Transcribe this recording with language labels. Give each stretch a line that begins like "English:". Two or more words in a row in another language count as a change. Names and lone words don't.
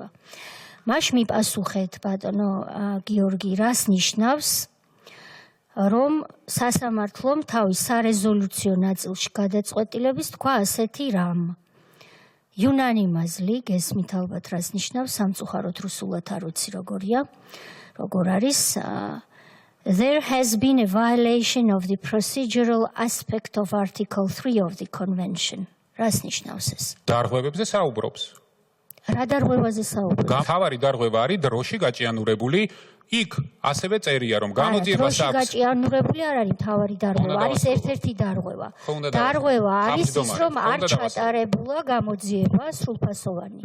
Georgian: მაშ მიპასუხეთ ბატონო გიორგი, რას ნიშნავს, რომ სასამართლომ თავის სარეზოლუციო ნაწილში გადაწყვეტილების თქვა ასეთი რამ. Unanimously, გესმით ალბათ რას ნიშნავს, სამწუხაროდ რუსულად არ ვიცი როგორია, როგორ არის.
English: There has been a violation of the procedural aspect of Article 3 of the Convention.
Georgian: რას ნიშნავს ეს? დარღვევებზე საუბრობს. რა დარღვევაზე საუბრობს? მთავარი დარღვევა არის დროში გაჭიანურებული. იქ ასევე წერია, რომ გამოძიებას აქვს. დროში გაჭიანურებული არ არის მთავარი დარღვევა, არის ერთ-ერთი დარღვევა. დარღვევა არის ის, რომ არ ჩატარებულა გამოძიება სრულფასოვანი.